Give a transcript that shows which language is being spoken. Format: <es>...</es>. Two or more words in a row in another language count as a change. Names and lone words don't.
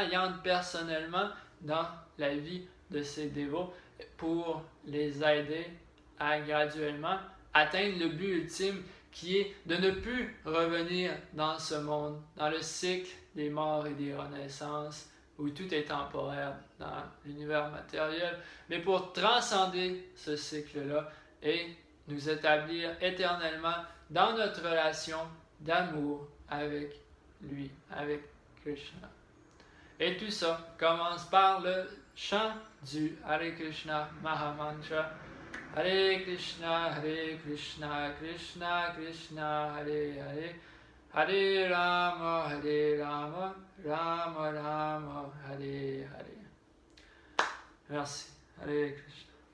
<fr>il entre personnellement dans la vie de ces dévots pour les aider à graduellement atteindre le but ultime qui est de ne plus revenir dans ce monde, dans le cycle des morts et des renaissances, où tout est temporaire dans l'univers matériel, mais pour transcender ce cycle-là et nous établir éternellement dans notre relation d'amour avec lui, avec Krishna. Et tout ça commence par le chant du Hare Krishna Mahamantra.</fr> <sa>Hare Krishna, Krishna Krishna, Hare Hare, Hare Rama, Rama Rama, Hare Hare.</sa> <fr>Merci.</fr> <sa>Hare Krishna.</sa>